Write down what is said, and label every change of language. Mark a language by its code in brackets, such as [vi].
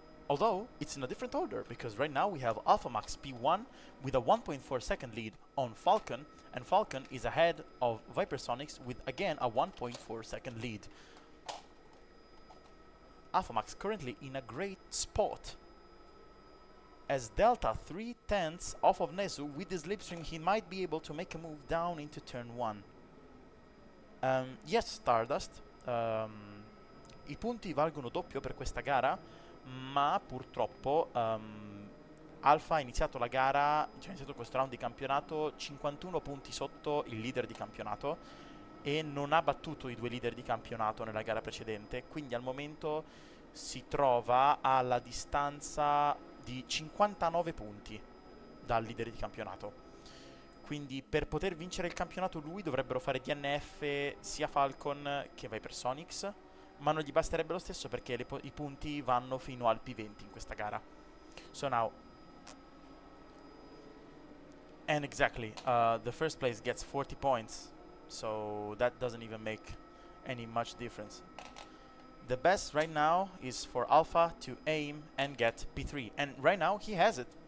[en] Although it's in a different order, because right now we have Alpha Max P1 with a 1.4 second lead on Falcon, and Falcon is ahead of Vipersonics with again a 1.4 second lead. Alpha Max currently in a great spot, as Delta 3/10 off of Nesu. With the slipstream he might be able to make a move down into turn 1. [it] Yes, Stardust, i punti valgono doppio per questa gara, ma purtroppo Alpha ha iniziato la gara, cioè ha iniziato questo round di campionato 51 punti sotto il leader di campionato, e non ha battuto i 2 leader di campionato nella gara precedente, quindi al momento si trova alla distanza di 59 punti dal leader di campionato. Quindi per poter vincere il campionato lui dovrebbero fare DNF sia Falcon che Vipersonics, ma non gli basterebbe lo stesso perché i punti vanno fino al P20 in questa gara. [en] So now, and exactly, the first place gets 40 points, so that doesn't even make any much difference. The best right now is for Alpha to aim and get P3, and right now he has it.